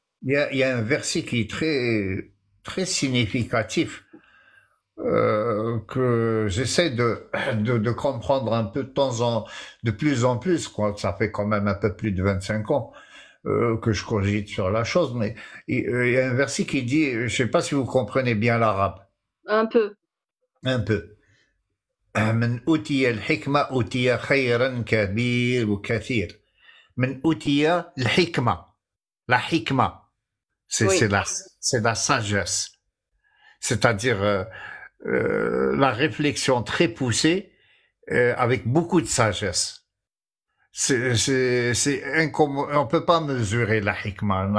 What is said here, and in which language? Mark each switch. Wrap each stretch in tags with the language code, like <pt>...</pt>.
<fr>Il y a un verset qui est très, très significatif, que j'essaie de comprendre un peu de plus en plus, quoi. Ça fait quand même un peu plus de 25 ans, que je cogite sur la chose, mais il y a un verset qui dit, je sais pas si vous comprenez bien l'arabe. Un peu. Un peu.</fr> <ar>من أوتي الحكمة أوتي خيرا كبير وكثير. من أوتي الحكمة.</ar> <fr>La hikma, c'est la sagesse. C'est-à-dire la réflexion très poussée avec beaucoup de sagesse. On peut pas mesurer la hikma.</fr>